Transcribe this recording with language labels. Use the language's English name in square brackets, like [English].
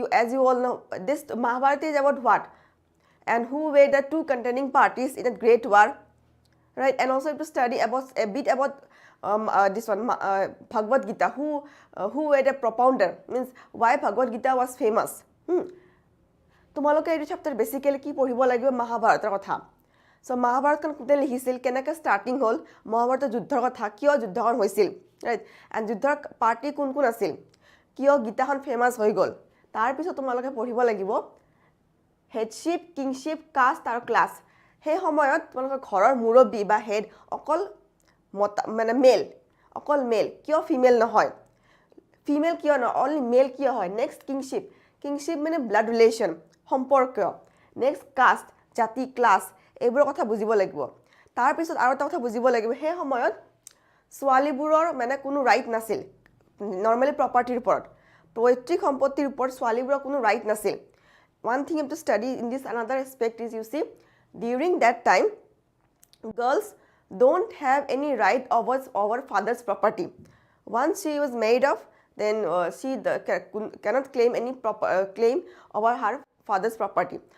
[English] As you all know, this Mahabharata is about what, and who were the two contending parties in a great war, right? And also you have to study about a bit about this one Bhagavad Gita, who were the propounder, means why Bhagavad Gita was famous. [Assamese] তোমালোকে এই chapter basically কি পঢ়িব লাগিব মহাভাৰতৰ কথা। So মহাভাৰতখন কোনে লিখিছিল, কেনেকৈ ষ্টাৰ্টিং হ'ল, মহাভাৰতৰ যুদ্ধৰ কথা, কিয় যুদ্ধখন হৈছিল, ৰাইট, এণ্ড যুদ্ধৰ পাৰ্টি কোন কোন আছিল, কিয় গীতাখন ফেমাছ হৈ গ'ল। তাৰপিছত তোমালোকে পঢ়িব লাগিব হেডশ্বিপ, কিংশ্বিপ, কাষ্ট আৰু ক্লাছ। সেই সময়ত তোমালোকৰ ঘৰৰ মুৰব্বী বা হেড অকল মানে অকল মেল, কিয় ফিমেল নহয়, ফিমেল কিয় নহয়, অনলি মেল কিয় হয়। নেক্সট কিংশ্বিপ মানে ব্লাড ৰিলেশ্যন, সম্পৰ্ক। নেক্সট কাষ্ট, জাতি, ক্লাছ, এইবোৰৰ কথা বুজিব লাগিব। তাৰপিছত আৰু এটা কথা বুজিব লাগিব, সেই সময়ত ছোৱালীবোৰৰ মানে কোনো ৰাইট নাছিল নৰ্মেলি প্ৰপাৰ্টিৰ ওপৰত, পৈতৃক সম্পত্তিৰ ওপৰত ছোৱালীবোৰৰ কোনো ৰাইট নাছিল। [English] one thing you have to study in this another aspect is, you see, during that time girls don't have any right over father's property. Once she was married off, then she cannot claim any claim over her father's property.